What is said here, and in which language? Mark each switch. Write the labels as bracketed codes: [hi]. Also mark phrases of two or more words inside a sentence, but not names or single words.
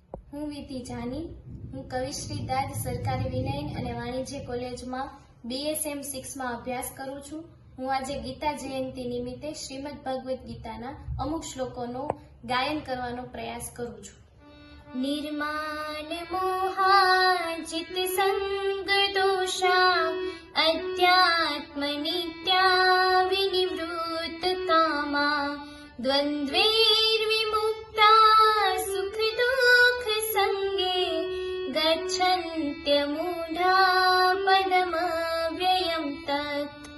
[gu] હું વિધિ જાની. હું કવિશ્રી દાદ સરકારી વિનયન અને વાણિજ્ય કોલેજમાં BSM 6માં અભ્યાસ કરું છું. હું આજે ગીતા જયંતિ નિમિત્તે શ્રીમદ ભગવદ્ ગીતાના અમુક શ્લોકોનો ગાયન કરવાનો પ્રયાસ કરું છું. [sa] निर्माण मोहाजित संग दोषा अध्यात्म नित्या विनिवृत्त कामा द्वंद्वैर्विमुक्ता सुख दुख संगे गच्छन्त्य मूढ़ा पदमव्ययं तत्.